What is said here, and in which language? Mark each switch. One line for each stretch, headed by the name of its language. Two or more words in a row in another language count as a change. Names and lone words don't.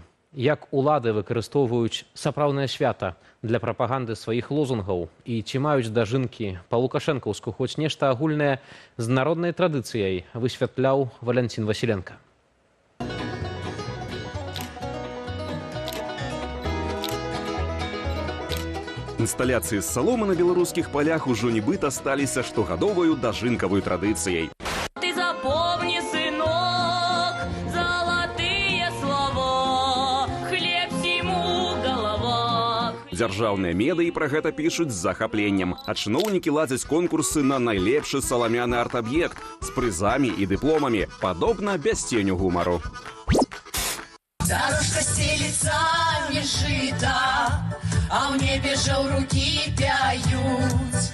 Belarusian: Як улады выкарыстоўваюць сапраўднае свята для прапаганды сваіх лозунгаў і ці маюць дажынкі па-лукашэнкаўску хоць нешта агульнае з народнай традыцыяй, высвятляў Валянцін Васіленка. Інсталяцыі з саломы на беларускіх палях ужо нібыта сталіся штогадоваю дажынкавай традыцыяй.
Russian: Ты запомни, сынок, золотые слова, хлеб всему голова.
Belarusian: Дзяржаўныя медыі пра гэта пішуць з захапленнем, а чыноўнікі ладзяць конкурсы на найлепшы саламяны арт-аб'ект з прызамі і дыпломамі, падобна без ценю гумару.
Russian: Дорожка стелится
Belarusian: не жита, а ў небе жаўрукі пяюць.